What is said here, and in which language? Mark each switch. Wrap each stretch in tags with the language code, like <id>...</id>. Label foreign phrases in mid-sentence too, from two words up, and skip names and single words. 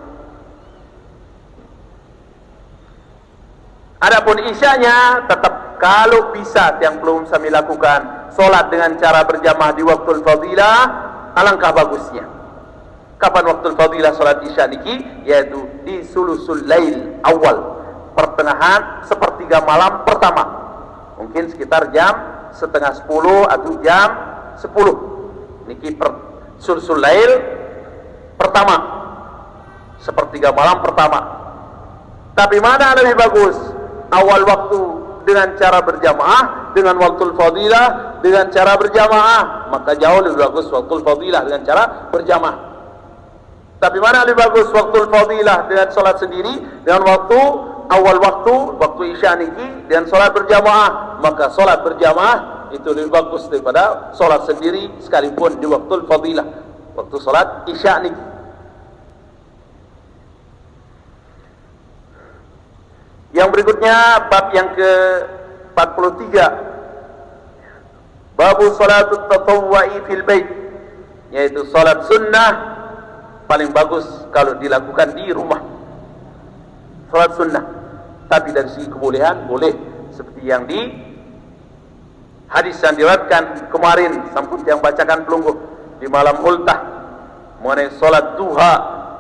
<id>Adapun isyanya tetap kalau bisa yang belum kami lakukan solat dengan cara berjamaah di waktu fadilah, alangkah bagusnya. Kapan waktu fadilah solat isya niki? Yaitu di</id> <ar>ثلث الليل</ar> <id>awal, pertengahan sepertiga malam pertama, mungkin sekitar jam setengah 10 atau jam 10 niki</id> <ar>ثلث الليل</ar> <id>pertama, sepertiga malam pertama. Tapi mana lebih bagus? Awal waktu dengan cara berjamaah, dengan waktu fadilah dengan cara berjamaah, maka jauh lebih bagus waktu fadilah dengan cara berjamaah. Tapi mana lebih bagus waktu fadilah dengan sholat sendiri, dengan waktu awal waktu isya niki dengan sholat berjamaah, maka sholat berjamaah itu lebih bagus daripada sholat sendiri sekalipun di waktu fadilah, waktu sholat isya niki. Yang berikutnya bab yang ke-43,</id> <ar>باب صلاة التطوع في البيت,</ar> <id>yaitu salat sunnah paling bagus kalau dilakukan di rumah. Salat sunnah, tapi dari segi kebolehan boleh seperti yang di hadis yang diriwayatkan kemarin sampun yang bacakan Pelunggu di malam ultah mengenai salat duha.</id>